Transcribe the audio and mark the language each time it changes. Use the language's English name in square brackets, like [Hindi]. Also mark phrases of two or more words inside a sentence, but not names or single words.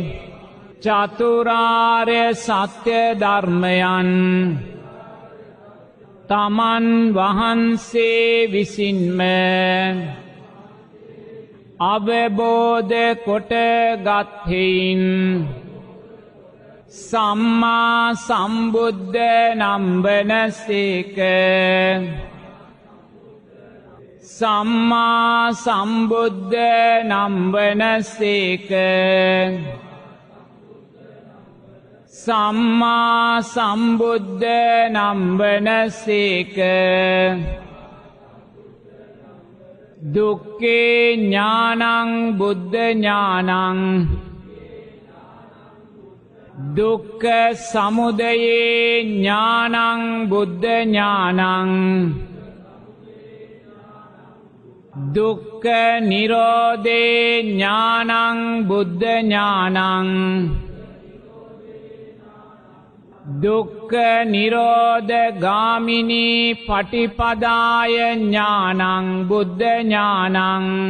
[Sinhala] චතුරාර්ය සත්‍ය ධර්මයන් තමන් වහන්සේ විසින්ම අවබෝධ කොට ගත්හෙයින් සම්මා සම්බුද්ධ නම් වනසේක සම්මා සම්බුද්ධ නම් වනසේක සම්මා සම්බුද්ධ නම් වනසේක [Pali] දුක්ඛේ ඥානං බුද්ධ ඥානං දුක්ඛ සමුදයේ ඥානං බුද්ධ ඥානං දුක්ඛ නිරෝධේ ඥානං බුද්ධ ඥානං දුක්ඛ නිරෝධ ගාමිනී පටිපදාය ඥානං බුද්ධ ඥානං